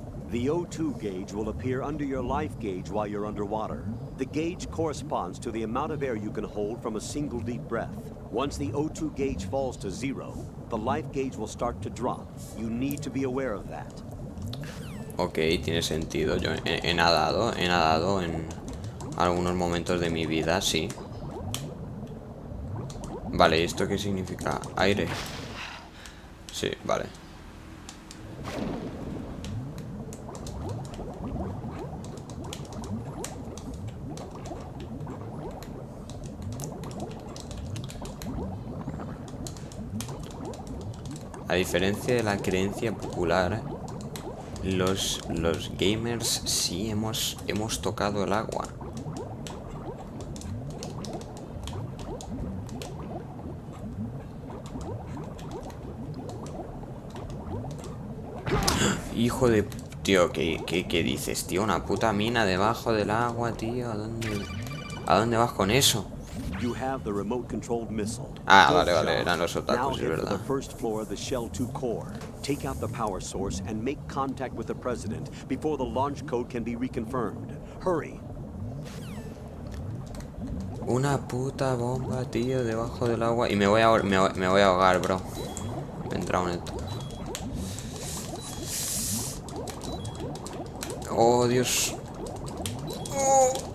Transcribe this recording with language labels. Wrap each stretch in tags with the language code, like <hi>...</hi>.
<en>The O2 gauge will appear under your life gauge while you're underwater. The gauge corresponds to the amount of air you can hold from a single deep breath. Once the O2 gauge falls to 0, the life gauge will start to drop. You need to be aware of that.</en> <es>Ok, tiene sentido. Yo he nadado en algunos momentos de mi vida, sí. Vale, ¿esto qué significa? Aire. Sí, vale. A diferencia de la creencia popular, los gamers sí hemos tocado el agua. Hijo de... Tío, ¿qué dices, tío? Una puta mina debajo del agua, tío. ¿A dónde vas con eso?</es> <en>You have the remote-controlled missile.</en> <es>Ah, vale, eran los</es> <en>Now</en> <es>otakus, es</es> <en>head for</en> <es>verdad.</es> <en>the first floor of the Shell 2 core. Take out the power source and make contact with the president before the launch code can be reconfirmed. Hurry.</en> <es>Una puta bomba, tío, debajo del agua. Y me voy a ahogar, bro. Me he entrado en esto. Oh, Dios. Oh.</es>